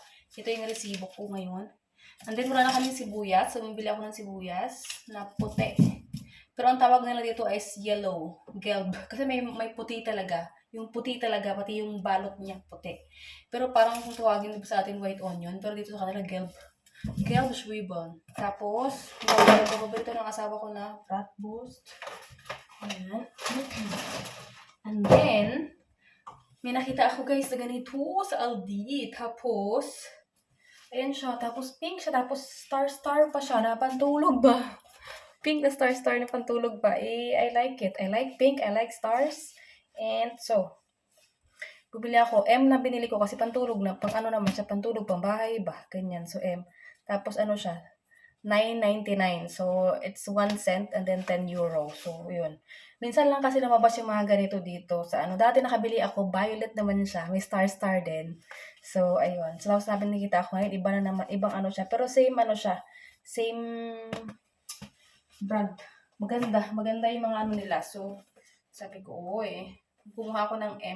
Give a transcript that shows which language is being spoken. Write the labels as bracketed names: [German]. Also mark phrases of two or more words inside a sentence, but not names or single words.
[Filipino] Ito yung resibo ko ngayon. [English] And then, [Filipino] wala na kaming sibuyas. So, bumili ako ng sibuyas na puti. Pero ang tawag nila dito is yellow. Gelb. Kasi may puti talaga. Yung puti talaga, pati yung balot niya puti. Pero parang kung tawagin dito sa atin [English] white onion. [Filipino] Pero dito sa kanila gelb. [German] Gelb Schwebel. [Filipino] Tapos, paborito ng asawa ko na bratwurst. Ayan. [English] And then, [Filipino] may nakita ako guys na ganito sa Aldi. Tapos, ayan siya. Tapos pink siya. Tapos star-star pa siya na pantulog ba? Pink na star-star na pantulog ba? [English] I like it. I like pink. I like stars. And so, [Filipino] bumili ako. M na binili ko kasi pantulog na. Pang ano naman siya, pantulog, pang bahay ba? Ganyan. So, M. Tapos ano siya? 9.99. [English] So, it's 1 cent and then 10 euro. [Filipino] So, yun. Minsan lang kasi lumabas yung mga ganito dito sa ano. Dati nakabili ako, violet naman siya. May star-star din. So, ayun. So, tapos namin nakita ako ngayon, iba na naman, ibang ano siya. Pero same ano siya. [English] Same brand. [Filipino] Maganda yung mga ano nila. So, sabi ko, kumuha ako ng M.